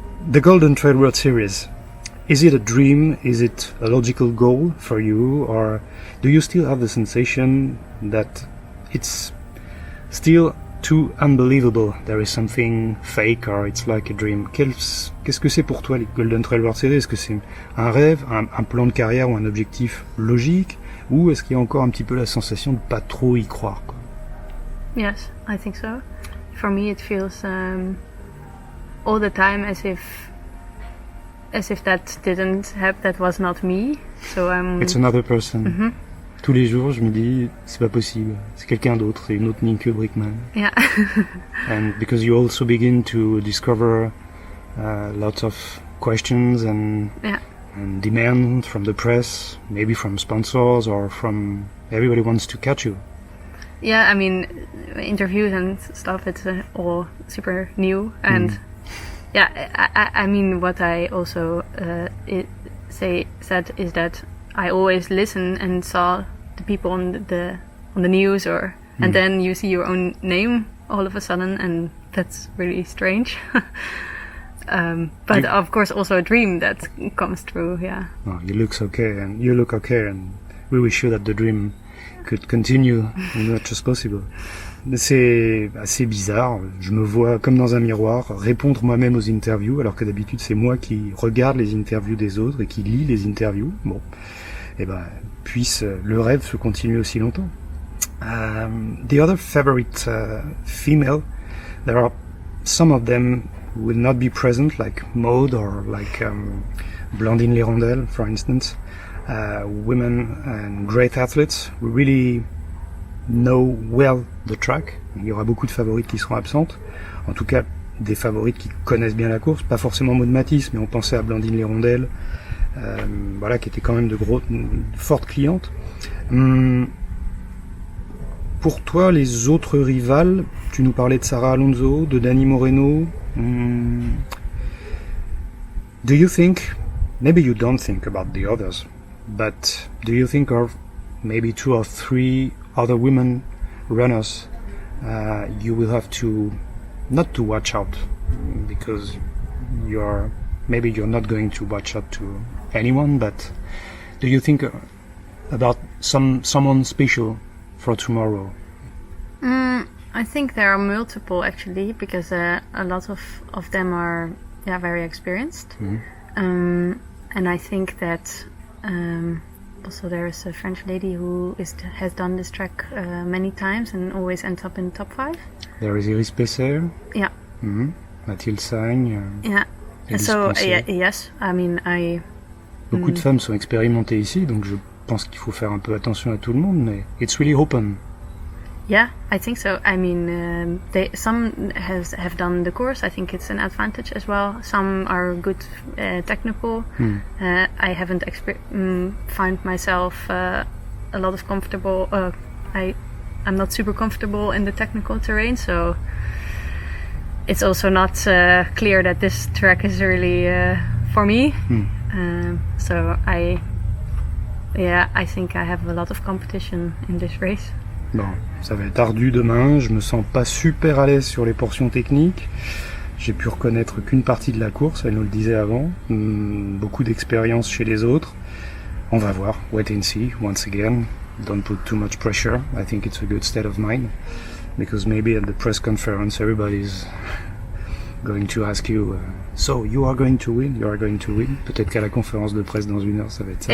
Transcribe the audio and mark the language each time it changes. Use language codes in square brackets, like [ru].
[en] The Golden Trail World Series, is it a dream? Is it a logical goal for you? Or do you still have the sensation that it's still too unbelievable? There is something fake or it's like a dream. [fr] Qu'est-ce que c'est pour toi les Golden Trail World Series? Est-ce que c'est un rêve, un plan de carrière ou un objectif logique? Ou est-ce qu'il y a encore un petit peu la sensation de pas trop y croire, quoi? [en] Yes, I think so. For me it feels all the time as if that didn't happen, that was not me. So It's another person. Mm-hmm. [fr] Tous les jours, je me dis, c'est pas possible. C'est quelqu'un d'autre, c'est une autre Nienke Brinkman. [en] Yeah. And because you also begin to discover lots of questions and demands from the press, maybe from sponsors or from everybody wants to catch you. Yeah, I mean, interviews and stuff, it's all super new. And I mean, what I also said is that I always listen and saw the people on the news, and then you see your own name all of a sudden, and that's really strange. But of course, also a dream that comes true. Yeah. Oh, you look okay, and we wish you that the dream could continue as much as possible. [fr] C'est assez bizarre, je me vois comme dans un miroir répondre moi-même aux interviews alors que d'habitude c'est moi qui regarde les interviews des autres et qui lis les interviews. Bon, et puisse le rêve se continuer aussi longtemps. [en] The other favorite female, there are some of them who will not be present, like Maud or like Blandine Lérondelle, for instance, women and great athletes who really know well the track. [fr] Il y aura beaucoup de favorites qui seront absentes. En tout cas, des favorites qui connaissent bien la course. Pas forcément Maud Mathys, mais on pensait à Blandine Lérondelle, voilà, qui était quand même de fortes clientes. Pour toi, les autres rivales, tu nous parlais de Sarah Alonso, de Dani Moreno. [en] Do you think, maybe you don't think about the others, but do you think of maybe 2 or 3 other women runners you will have to, not to watch out, because maybe you're not going to watch out to anyone, but do you think about someone special for tomorrow? I think there are multiple actually, because a lot of them are very experienced. And I think that also there is a French lady who has done this track many times and always ends up in the top 5. There is Iris Pesser. Yeah. Mathilde Sagne. Yeah. So yes, I mean [fr] Beaucoup de femmes sont expérimentées ici, donc je pense qu'il faut faire un peu attention à tout le monde, mais [en] it's really open. Yeah, I think so. I mean, some have done the course. I think it's an advantage as well. Some are good technical. I haven't found myself a lot of comfortable. I'm not super comfortable in the technical terrain, so it's also not clear that this track is really for me. So I think I have a lot of competition in this race. [fr] Bon, ça va être ardu demain, je me sens pas super à l'aise sur les portions techniques. J'ai pu reconnaître qu'une partie de la course, elle nous le disait avant. Beaucoup d'expérience chez les autres. On va voir, [en] wait and see, once again. Don't put too much pressure. I think it's a good state of mind. Because maybe at the press conference everybody's going to ask you, so you are going to win, you are going to win. [fr] Peut-être qu'à la conférence de presse dans 1 heure, ça va être ça.